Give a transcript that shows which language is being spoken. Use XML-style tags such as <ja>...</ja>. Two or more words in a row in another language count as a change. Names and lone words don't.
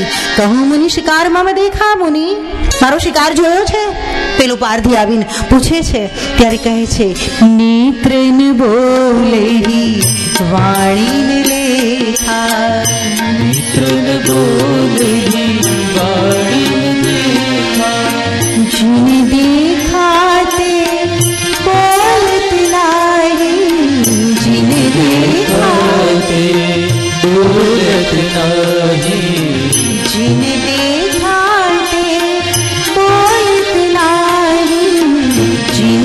<gu>કહું મુનિ શિકારમાં</gu> <hi>में देखा मुनि,</hi> <gu>મારો શિકાર જોયો છે? પેલું પારધી આવીને પૂછે છે ત્યારે કહે છે</gu> <hi>नेत्रन बोले वाणी लेखा, नेत्रन बोले वाणी लेखा, जिन देखाते बोलत नाही, जिन देखाते बोलत नाही, जिन देखाते बोलत नाही, जिन</hi>